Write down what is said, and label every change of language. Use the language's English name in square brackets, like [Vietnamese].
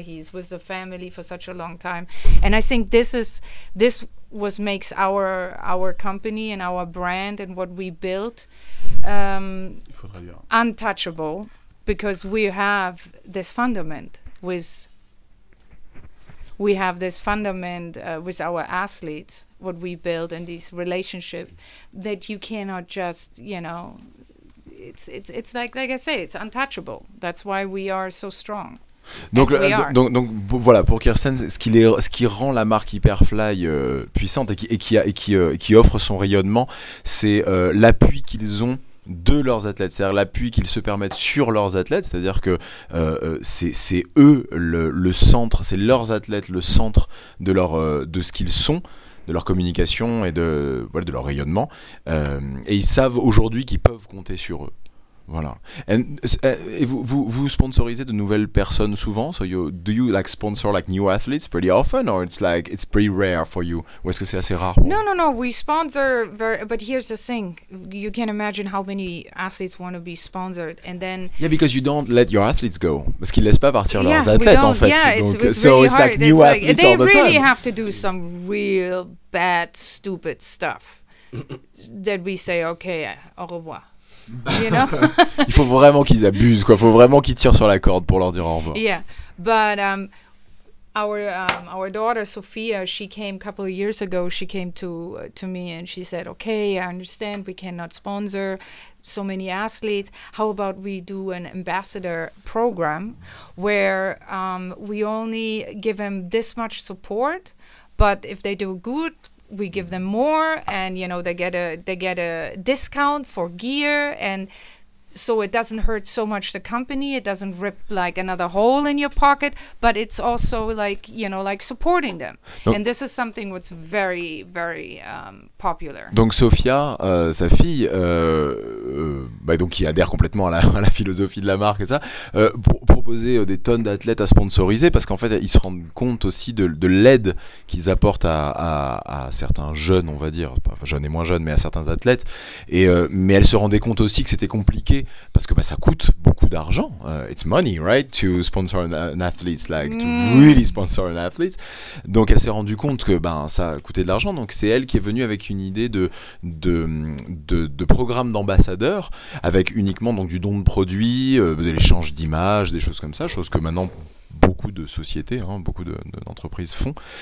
[English] He's with the family for such a long time, and I think this makes our company and our brand and what we built untouchable, because we have this fundament with we have this fundament with our athletes, what we build in these relationships, that you cannot just, you know, it's like I say, it's untouchable. That's why we are so strong. [French] Donc voilà, pour Kirsten, ce qui rend la marque Hyperfly puissante et qui offre son rayonnement, c'est l'appui qu'ils ont de leurs athlètes, c'est-à-dire l'appui qu'ils se permettent sur leurs athlètes, c'est-à-dire que c'est eux le centre, c'est leurs athlètes le centre de ce qu'ils sont, de leur communication et de leur rayonnement, et ils savent aujourd'hui qu'ils peuvent compter sur eux. Voilà. Et vous sponsorisez de nouvelles personnes souvent? [English] Do you like sponsor like new athletes pretty often, or it's pretty rare for you? [French] Ou est-ce que c'est assez rare? [English] No. We sponsor but here's the thing. You can imagine how many athletes want to be sponsored, and then. Yeah, because you don't let your athletes go. [French] Parce qu'ils laissent pas partir leurs athlètes en fait. [English] Yeah, [French] donc, [English] it's so really it's hard. like new athletes all the time. They really have to do some real bad, stupid stuff that we say, okay, [French] au revoir. [English] You know? [French] Il faut vraiment qu'ils abusent, quoi. Il faut vraiment qu'ils tirent sur la corde pour leur dire au revoir. [English] Yeah, but our daughter Sophia, she came a couple of years ago. She came to me and she said, "Okay, I understand we cannot sponsor so many athletes. How about we do an ambassador program where we only give them this much support, but if they do good, we give them more, and you know they get a discount for gear, and so it doesn't hurt so much the company, it doesn't rip like another hole in your pocket, but it's also like, you know, like supporting them." And this is something what's very, very popular. [French] Donc Sophia, sa fille, donc qui adhère complètement à la philosophie de la marque et ça, proposer des tonnes d'athlètes à sponsoriser, parce qu'en fait ils se rendent compte aussi de l'aide qu'ils apportent à certains jeunes, on va dire, pas jeunes et moins jeunes, mais à certains athlètes, mais elle se rendait compte aussi que c'était compliqué parce que ça coûte beaucoup d'argent. [English] It's money, right, to sponsor an athlete, like to really sponsor an athlete. [French] Donc elle s'est rendue compte que ça coûtait de l'argent. Donc c'est elle qui est venue avec une idée de programme d'ambassadeurs, avec uniquement donc du don de produits, de l'échange d'images, des choses comme ça, chose que maintenant beaucoup de sociétés, beaucoup d'entreprises font.